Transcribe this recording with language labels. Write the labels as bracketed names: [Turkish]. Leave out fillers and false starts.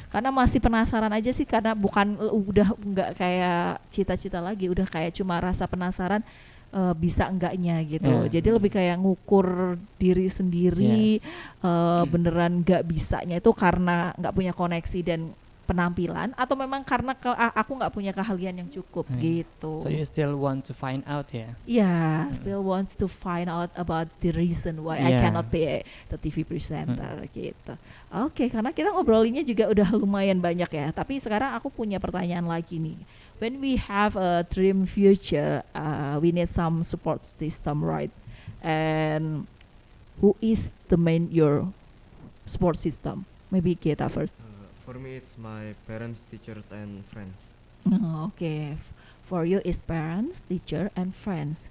[Indonesian] Karena masih penasaran aja sih, karena bukan udah nggak kayak cita-cita lagi, udah kayak cuma rasa penasaran bisa enggaknya gitu. [English] Yeah. [Indonesian] Jadi lebih kayak ngukur diri sendiri, [English] Yes. [Indonesian] beneran nggak bisanya itu karena nggak punya koneksi dan penampilan atau memang karena aku nggak punya keahlian yang cukup gitu. [English] So you still want to find out ya? Yeah, still wants to find out about the reason why I cannot be the TV presenter gitu. [Indonesian] Oke, karena kita ngobrolinnya juga udah lumayan banyak ya. Tapi sekarang aku punya pertanyaan lagi nih. [English] When we have a dream future, we need some support system, right? And who is the main your support system? Maybe Kita first. For me, it's my parents, teachers, and friends. Okay, for you is parents, teacher, and friends.